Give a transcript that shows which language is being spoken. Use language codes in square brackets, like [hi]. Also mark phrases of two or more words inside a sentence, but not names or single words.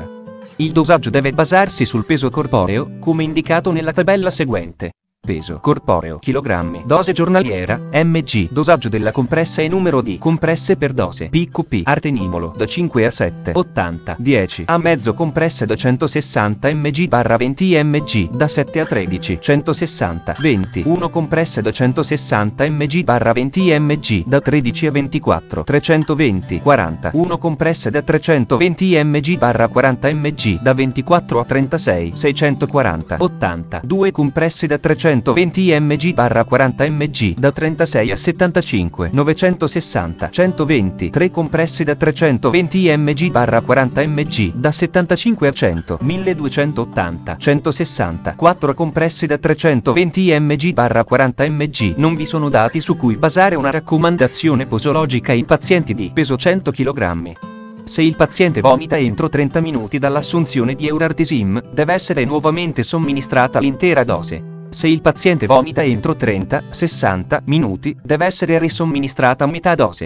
[it] Il dosaggio deve basarsi sul peso corporeo, come indicato nella tabella seguente. Peso corporeo kg. Dose giornaliera mg. Dosaggio della compressa e numero di compresse per dose PQP. Artenimolo da 5 a 7 80 10 a mezzo. Compresse da 160 mg 20 mg da 7 a 13 160 20 1. Compresse da 160 mg 20 mg da 13 a 24 320 40 1. Compresse da 320 mg 40 mg da 24 a 36 640 80 2. Compresse da 320 mg 40 mg da 36 a 75 960 120 3. Compresse da 320 mg 40 mg da 75 a 100 1280 160 4. Compresse da 320 mg 40 mg. Non vi sono dati su cui basare una raccomandazione posologica in pazienti di peso 100 kg. Se il paziente vomita entro 30 minuti dall'assunzione di Eurartesim, deve essere nuovamente somministrata l'intera dose. Se il paziente vomita entro 30-60 minuti, deve essere risomministrata metà dose.